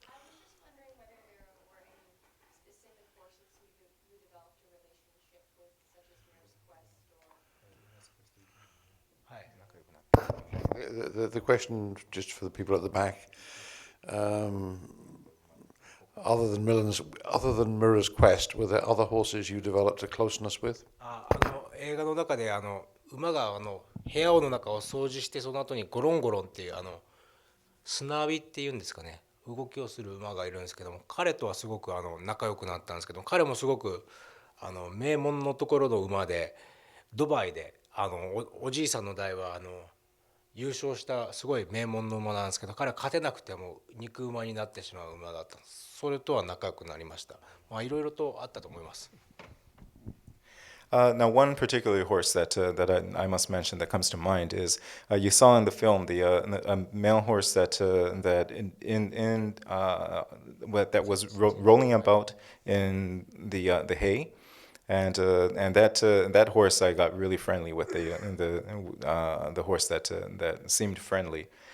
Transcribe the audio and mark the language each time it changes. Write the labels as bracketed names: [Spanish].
[English] I was just wondering whether there were any specific horses you developed a relationship with, such as Mare's Quest or. The question, just for the people at the back, other than Mirror's Quest, were there other horses you developed a closeness with? [Japanese] 映画の中で馬が部屋の中を掃除して、その後にゴロンゴロンっていう砂浴びっていうんですかね、動きをする馬がいるんですけども、彼とはすごく仲良くなったんですけど、彼もすごく名門のところの馬で、ドバイでおじいさんの代は優勝したすごい名門の馬なんですけど、彼は勝てなくても肉馬になってしまう馬だったんです。それとは仲良くなりました。まあいろいろとあったと思います。 [English] Now, one particular horse that I must mention that comes to mind is you saw in the film a male horse that that was rolling about in the hay, and that horse I got really friendly with the horse that seemed friendly.